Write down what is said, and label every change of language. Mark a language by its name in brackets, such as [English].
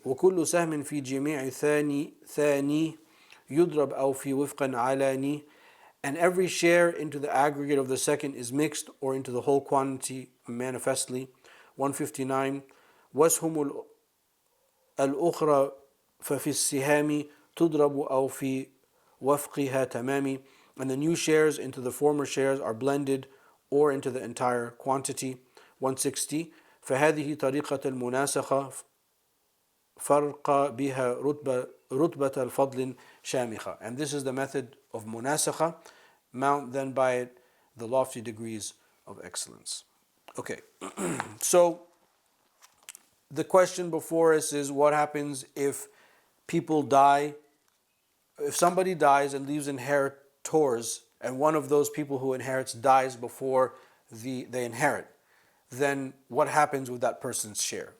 [Arabic] وكل سهم في جميع ثاني يضرب أو في وفق علاني. [English] And every share into the aggregate of the second is mixed or into the whole quantity manifestly. 159. [Arabic] واسهم الأخرى ففي السهام تضرب أو في وفقها تمامي. [English] And the new shares into the former shares are blended or into the entire quantity. 160. [Arabic] فهذه طريقة المناسخة فرق بها رتبة الفضل شامخة. [English] And this is the method of munasakha, mount then by it the lofty degrees of excellence. Okay, so the question before us is what happens if people die, if somebody dies and leaves inheritors and one of those people who inherits dies before they inherit, then what happens with that person's share?